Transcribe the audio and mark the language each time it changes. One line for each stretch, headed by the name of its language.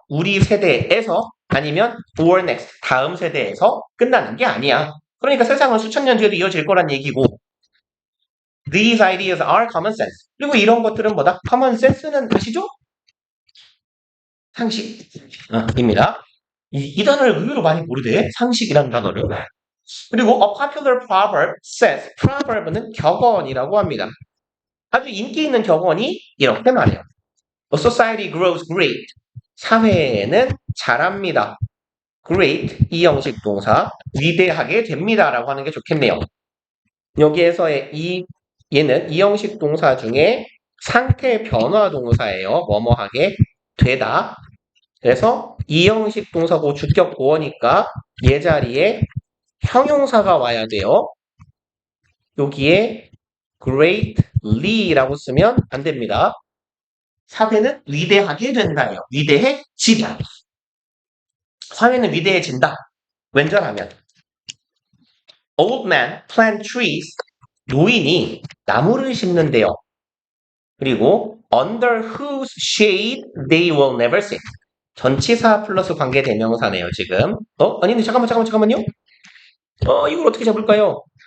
Korean: 우리 세대에서 아니면
English: or next
Korean: 다음 세대에서 끝나는 게 아니야. 그러니까 세상은 수천 년 뒤에도 이어질 거란 얘기고
English: These ideas are common sense.
Korean: 그리고 이런 것들은 뭐다? common sense는 아시죠? 상식입니다. 이 단어를 의외로 많이 모르대. 상식이라는 단어를. 그리고
English: a popular proverb says proverb는
Korean: 격언이라고 합니다. 아주 인기 있는 격언이 이렇게 말해요.
English: A society grows great.
Korean: 사회는 자랍니다. great 이 형식 동사 위대하게 됩니다라고 하는 게 좋겠네요. 여기에서의 얘는 이 형식 동사 중에 상태 변화 동사예요. 뭐뭐하게 되다. 그래서 이 형식 동사고 주격 보어니까 얘 자리에 형용사가 와야 돼요. 여기에 greatly라고 쓰면 안 됩니다. 사회는 위대하게 된다예요. 위대해지다. 사회는 위대해진다. 왼절하면
English: Old man plant trees.
Korean: 노인이 나무를 심는데요.
English: 그리고 under whose shade they will never sit.
Korean: 전치사 플러스 관계 대명사네요, 지금. 아닌데, 잠깐만요. 이걸 어떻게 잡을까요?